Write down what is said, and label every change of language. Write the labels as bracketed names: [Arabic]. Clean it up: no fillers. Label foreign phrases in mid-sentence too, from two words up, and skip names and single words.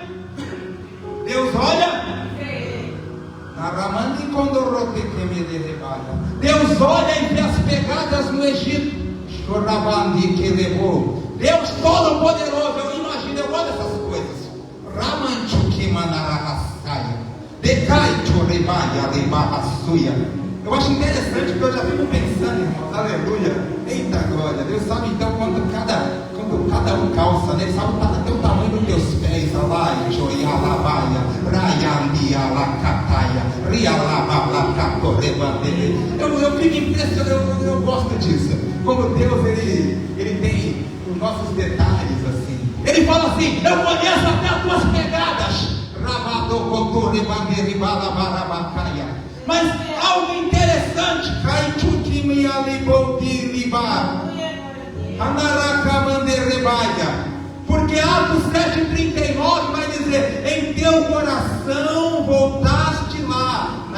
[Portuguese] Deus olha. Deus olha e vê as pegadas no Egito. Que levou. Deus Todo-Poderoso, eu imagino, eu olho essas coisas. Ramancho que manarahassaia. Decaicho rebaia, rebarrassuia. Eu acho interessante porque eu já fico pensando, irmãos, aleluia. Eita glória, Deus sabe então quando cada um calça, né? Sabe até o tamanho dos teus pés. Alaicho, ialabaia, raialia, lacataia, rialabalacatorebandele. Eu fico impressionado, eu gosto disso. Como Deus, ele tem os nossos detalhes assim. Ele fala assim: eu conheço até as tuas pegadas. Mas algo interessante, porque Atos 7,39 vai dizer: em teu coração voltaste lá.